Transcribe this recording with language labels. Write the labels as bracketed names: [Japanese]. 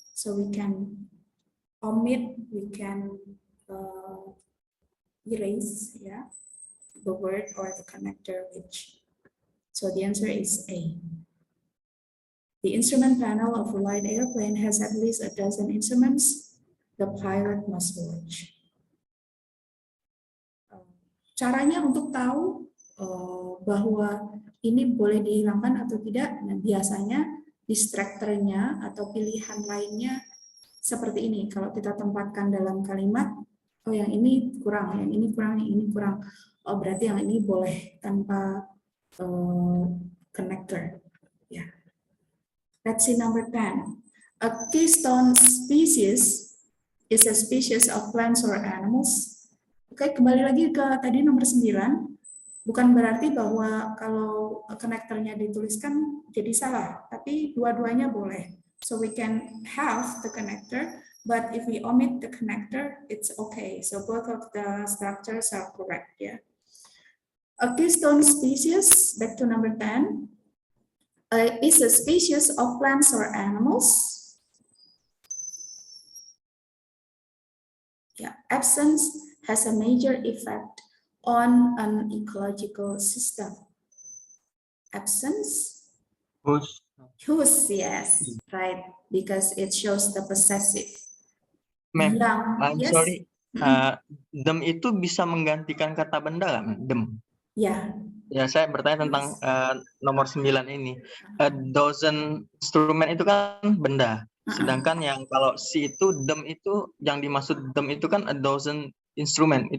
[English] So we can omit, we can erase the word or the connector which. So the answer is A. The instrument panel of a light airplane has at least a dozen instruments. The pilot must watch. [Indonesian] Caranya untuk tahu bahwa ini boleh dihilangkan atau tidak, nah biasanya distractornya atau pilihan lainnya seperti ini. Kalau kita tempatkan dalam kalimat, oh yang ini kurang, yang ini kurang, yang ini kurang. Oh berarti yang ini boleh tanpa connector. Ya. [English] Let's see number 10. A keystone species is a species of plants or animals. [Indonesian] Oke, kembali lagi ke tadi nomor 9. Bukan berarti bahwa kalau konektornya dituliskan jadi salah, tapi dua-duanya boleh. [English] So we can have the connector, but if we omit the connector, it's okay. So both of the structures are correct. Yeah. A keystone species, back to number 10, is a species of plants or animals. Yeah, absence has a major effect on an ecological system. Absence? Whose, yes, right, because it shows the possessive. Ma'am, I'm yes. sorry. [Indonesian] Them itu bisa menggantikan kata benda kan? [English] Them. [Indonesian] Ya. Ya, saya bertanya tentang nomor 9 ini. [English] A dozen instrument [Indonesian] itu kan benda. Sedangkan yang kalau si itu, them itu, yang dimaksud them itu kan a dozen instrumen.